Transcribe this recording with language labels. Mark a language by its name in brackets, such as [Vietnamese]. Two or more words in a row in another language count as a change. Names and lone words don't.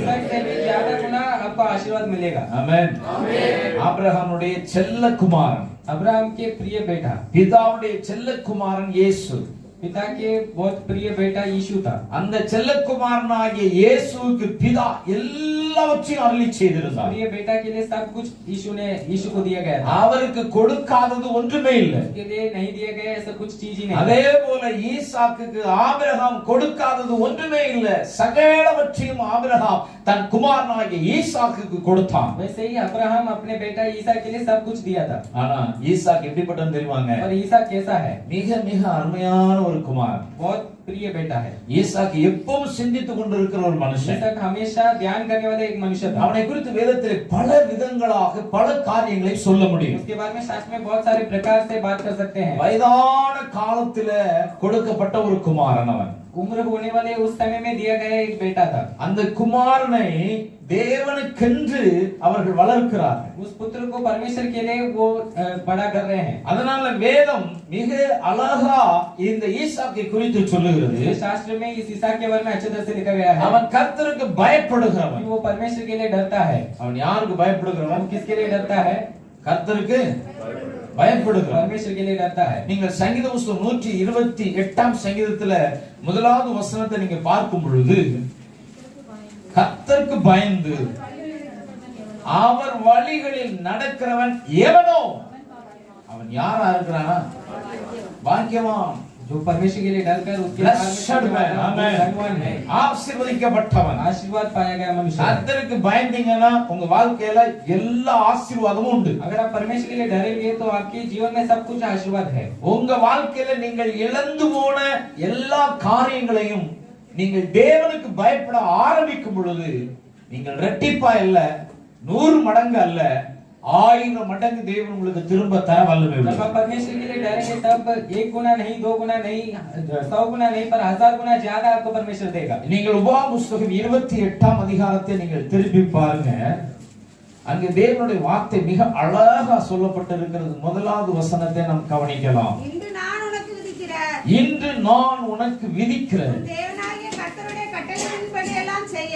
[Hindi] ईसाक से भी ज्यादा गुना आपको आशीर्वाद मिलेगा. [Tamil] ஆமென். ஆபிரகாமுடைய செல்ல குமாரன், [Hindi] अब्राहम के प्रिय बेटा, [Tamil] பிதாவுடைய செல்ல குமாரன் இயேசு, [Hindi] पिता के बहुत प्रिय बेटा यीशु था. [Tamil] அந்த செல்லக்குமாரனாகிய இயேசுவுக்கு பிதா எல்லாவற்றையும் அருளி செய்திருந்தார். [Hindi] प्रिय बेटा के लिए सब कुछ यीशु को दिया गया था. [Tamil] அவருக்கு கொடுக்காதது ஒன்றுமே இல்லை. [Hindi] उसके लिए नहीं दिया गया ऐसा कुछ चीज ही नहीं. [Tamil] அதே போல ஈசாக்குக்கு ஆபிரகாம் கொடுக்காதது ஒன்றுமே இல்லை. சகலவற்றையும் ஆபிரகாம் தன் குமாரனாகிய ஈசாக்குக்கு கொடுத்தான். [Hindi] वैसे ही अब्राहम अपने बेटा ईसा के लिए सब कुछ दिया था. [Tamil] ஆனா ஈசாக் எப்படிப்பட்டவன் தெரியுமாங்க? [Hindi] और ईसा कैसा है? [Tamil] மிக மிக அருமையான ஒரு குமாரன். [Hindi] बहुत प्रिय बेटा है. [Tamil] ஈசாக் எப்பவும் சிந்தித்துக் கொண்டிருக்கிற ஒரு மனுஷன். [Hindi] ईसा हमेशा ध्यान करने वाला एक मनुष्य था. [Tamil] அவனை குறித்து வேதத்திலே பல விதங்களாக பல காரியங்களை சொல்ல முடியும். [Hindi] उसके बारे में शास्त्र में बहुत सारे प्रकार से बात कर सकते हैं. [Tamil] வயதான காலத்துல கொடுக்கப்பட்ட ஒரு குமாரன் அவன். [Hindi] उम्र होने वाले उस समय में दिया गया एक बेटा था. [Tamil] அந்த குமாரனை தேவனுக்கென்று அவர்கள் வளர்க்கிறார்கள். [Hindi] उस पुत्र को परमेश्वर के लिए वो बड़ा कर रहे हैं. [Tamil] அதனால வேதம் மிக அழகா இந்த ஈசாக்கை குறித்து சொல்லுகிறது. [Hindi] शास्त्र में इस ईसा के बारे में अच्छे तरह से लिखा गया है. [Tamil] அவன் கர்த்தருக்கு பயப்படுகிறவன். [Hindi] वो परमेश्वर के लिए डरता है. [Tamil] அவன் யாருக்கு பயப்படுகிறவன்? [Hindi] किसके लिए डरता है? [Tamil] கர்த்தருக்கு பயப்படுகிறவன். [Hindi] परमेश्वर के लिए डरता है. [Tamil] நீங்கள் சங்கீத புத்தகம் 128ஆம் சங்கீதத்துல முதலாவது வசனத்தை நீங்க பார்க்கும் பொழுது கர்த்தருக்கு பயந்து அவர் வழிகளில் நடக்கிறவன் எவனோ அவன் யாரா இருக்கிறானா? பாக்கியவான். [Hindi] जो परमेश्वर के लिए डरकर उसके धनवान है, ஆசீர்வதிக்கப்பட்டவன், आशीर्वाद पाया गया मनुष्य. [Tamil] கர்த்தருக்கு பயந்தீங்கன்னா உங்க வாழ்க்கையில எல்லா ஆசீர்வாதமும் உண்டு. [Hindi] अगर आप परमेश्वर के लिए डरेंगे तो आपके जीवन में सब कुछ आशीर्वाद है. [Tamil] உங்க வாழ்க்கையில நீங்கள் இழந்து போன எல்லா காரியங்களையும் நீங்கள் தேவனுக்கு பயப்பட ஆரம்பிக்கும் பொழுது நீங்கள் இரட்டிப்பா இல்ல 100 மடங்கு அல்ல 1000 மடங்கு தேவன் உங்களுக்கு திரும்ப தர வல்லமை [Hindi] जब [Tamil] உள்ளவர். [Hindi] आप परमेश्वर के लिए डरेंगे तब 1 गुना नहीं, 2 गुना नहीं, 100 गुना नहीं, पर 1000 गुना ज्यादा आपको परमेश्वर देगा. [Tamil] நீங்கள் உபாகம புத்தகம் 28ஆம் அதிகாரத்தை நீங்கள் திருப்பி பாருங்க. அங்கே தேவனுடைய வார்த்தை மிக அழகா சொல்லப்பட்டிருக்கிறது. முதலாவது வசனத்தை நாம் கவனிக்கலாம். இன்று நான் உனக்கு விதிக்கிற இன்று நான் உனக்கு விதிக்கிற தேவனாகிய கர்த்தருடைய கட்டளையின்படி எல்லாம் செய்ய